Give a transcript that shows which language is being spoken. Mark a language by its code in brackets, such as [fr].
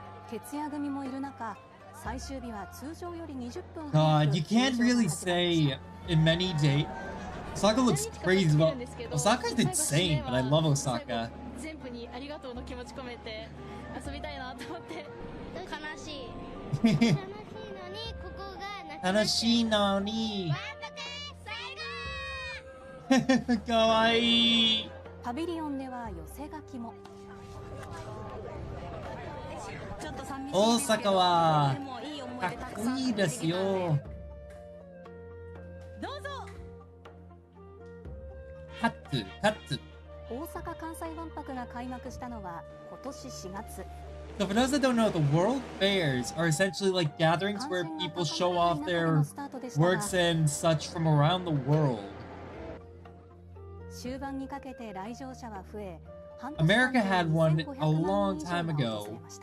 [ja] 徹夜組もいる中、最終日は通常より20分 [en] God, you can't really say in many days. Osaka looks crazy, but Osaka's insane, but I love Osaka. [ja] 全部にありがとうの気持ち込めて遊びたいなと思って。悲しい。楽しいのに。かわいい。パビリオンでは寄せ書きも。大阪はかっこいいですよ。どうぞ。カッツ。大阪・関西万博が開幕したのは今年4月。 [en] So for those that don't know, the World Fairs are essentially like gatherings where people show off their works and such from around the world. [ja] 終盤にかけて来場者は増え、 [en] America had one a long time ago.